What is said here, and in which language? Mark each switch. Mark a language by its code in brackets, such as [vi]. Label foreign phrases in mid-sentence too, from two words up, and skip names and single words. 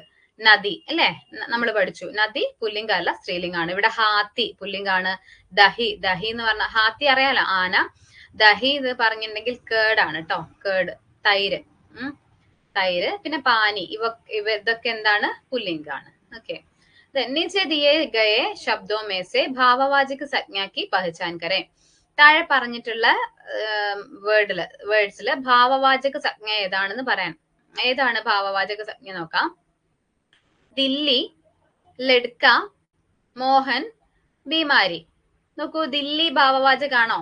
[ml] നദി അല്ലെ, നമ്മൾ പഠിച്ചു. നദി പുല്ലിംഗ അല്ല, സ്ത്രീലിംഗാണ്. ഇവിടെ ഹാത്തി പുല്ലിംഗാണ്. ദഹി എന്ന് പറഞ്ഞ ഹാത്തി അറിയാലോ, ആന. ദഹി ഇത് പറഞ്ഞിട്ടുണ്ടെങ്കിൽ കേടാണ് കേട്ടോ, കേട്. തൈര്, തൈര്. പിന്നെ പാനി, ഇതൊക്കെ എന്താണ്? പുല്ലിംഗാണ്. ഓക്കെ. [hi] नीचे दिए गए शब्दों में से भाववाचक संज्ञा की पहचान करें. [ml] താഴെ പറഞ്ഞിട്ടുള്ള വേർഡ്സില് [hi] भाववाचक संज्ञा [ml] ഏതാണെന്ന് പറയാൻ. ഏതാണ് [hi] भाववाचक संज्ञा [ml] നോക്കാം. ദില്ലി, ലഡ്ക, മോഹൻ, ബീമാരി. നോക്കൂ, ദില്ലി ഭാവവാചകാണോ?